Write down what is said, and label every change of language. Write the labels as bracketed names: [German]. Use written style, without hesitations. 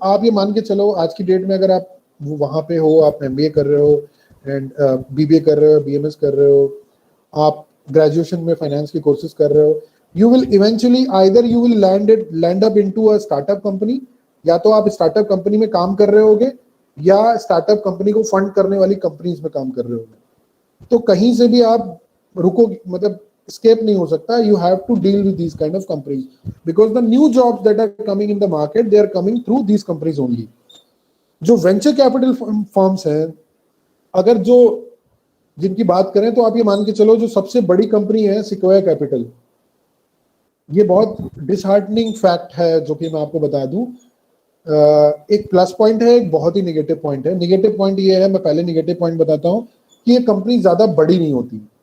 [Hindi] आप ये मान के चलो आज की डेट में अगर आप वहां पे हो, आप एमबीए कर रहे हो एंड बीबीए कर रहे हो, बीएमएस कर रहे हो, आप ग्रेजुएशन में फाइनेंस के कोर्सेज कर रहे हो, [English] you will eventually either you will land up into a startup company, [Hindi] या तो आप स्टार्टअप कंपनी में काम कर रहे होगे या स्टार्टअप कंपनी को फंड करने वाली कंपनीज में काम कर रहे होगे। तो कहीं से भी आप रुको, मतलब escape नहीं हो सकता। [English] you have to deal with these kind of companies because the new jobs that are coming in the market, they are coming through these companies only। [Hindi] जो वेंचर कैपिटल फर्म्स हैं, अगर जो जिनकी बात करें तो आप ये मान के चलो जो सबसे बड़ी कंपनी है सिक्वायर कैपिटल। ये बहुत डिसहार्टनिंग फैक्ट है जो कि मैं आपको बता दूं। एक प्लस पॉइंट है, एक बहुत ही नेगेटिव पॉइंट है। नेगेटिव पॉइंट ये है, मैं पहले नेगेटिव पॉइंट बताता हूं कि ये कंपनी ज्यादा बड़ी नहीं होती।